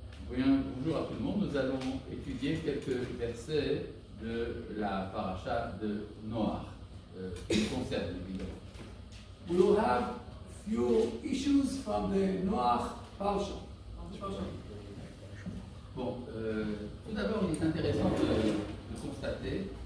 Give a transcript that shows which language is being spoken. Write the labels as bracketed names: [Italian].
[French] Bonjour à tout le monde, nous allons étudier quelques versets de la paracha de Noach, qui nous concerne évidemment. [English] We will have few issues from the Noach Parsha. [French] Bon, tout d'abord, il est intéressant de constater.